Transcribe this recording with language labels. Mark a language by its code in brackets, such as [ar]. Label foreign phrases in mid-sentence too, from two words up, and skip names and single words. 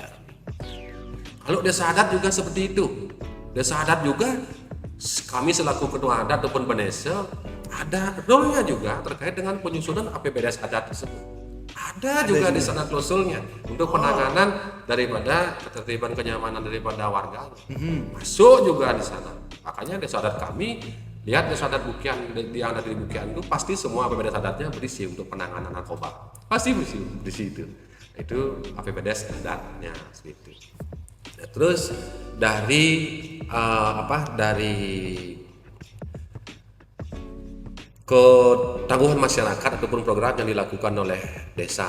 [id] Kalau desa adat juga seperti itu, desa adat juga kami selaku ketua adat ataupun Benese ada role-nya juga terkait dengan penyusunan APBDes adat tersebut. Ada juga di sana klausulnya untuk penanganan daripada ketertiban kenyamanan daripada warga. Masuk juga di sana. Makanya desa adat kami, lihat desa adat Bukian, yang ada di Bukian itu pasti semua APBD adatnya berisi untuk penanganan narkoba. Pasti berisi itu. Itu APBD adatnya seperti itu. Nah, terus dari dari ketangguhan masyarakat ataupun program yang dilakukan oleh desa.